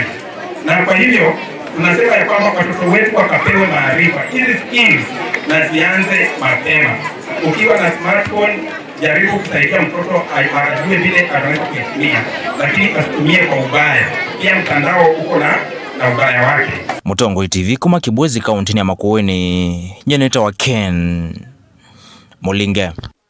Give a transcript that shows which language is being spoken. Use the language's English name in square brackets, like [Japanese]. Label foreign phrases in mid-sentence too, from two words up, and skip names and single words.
[Swahili] Na kwa hivyo tunasema ya kwamba watoto wetu wakapewe maarifa hizi skills na zianze mapema. Ukiwa na smartphone, jaribu kusaidia mtoto ajue vile anaweza kuitumia, lakini asitumie kwa ubaya. Pia mtandao uko na ubaya wake. [Kamba] Mutongoi TV kuma Kibwezi kaunti ya Makueni, nyeneta wa Ken Mulinge.